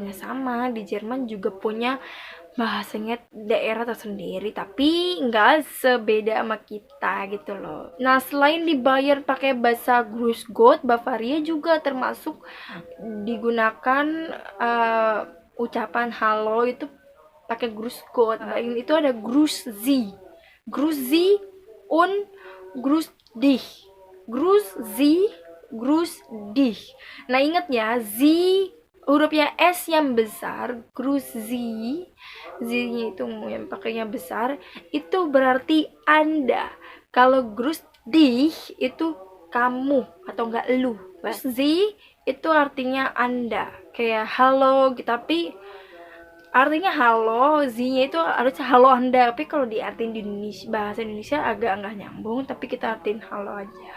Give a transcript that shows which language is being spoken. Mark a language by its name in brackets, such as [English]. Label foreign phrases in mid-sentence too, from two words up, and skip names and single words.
[Indonesian] Nah, sama di Jerman juga punya bahasanya daerah tersendiri, tapi nggak sebeda sama kita gitu loh. Nah, selain di Bayern pakai bahasa [German] Grüß Gott, [Indonesian] Bavaria juga termasuk digunakan ucapan halo itu pakai [German] Grüß Gott. [Indonesian] Itu ada [German] Grüß Sie, Grüß Sie und Grüß dich, Grüß Sie, Grüß dich. [Indonesian] Nah, ingat ya, Sie hurufnya S yang besar, [German] Grüß Sie, [Indonesian] Z-nya itu yang pakainya besar, itu berarti Anda. Kalau [German] Grüß dich [Indonesian] itu kamu atau enggak lu. Sie itu artinya Anda, kayak halo gitu, tapi artinya halo, Z-nya itu harusnya halo Anda, tapi kalau diartiin di Indonesia, bahasa Indonesia agak nggak nyambung, tapi kita artiin halo aja.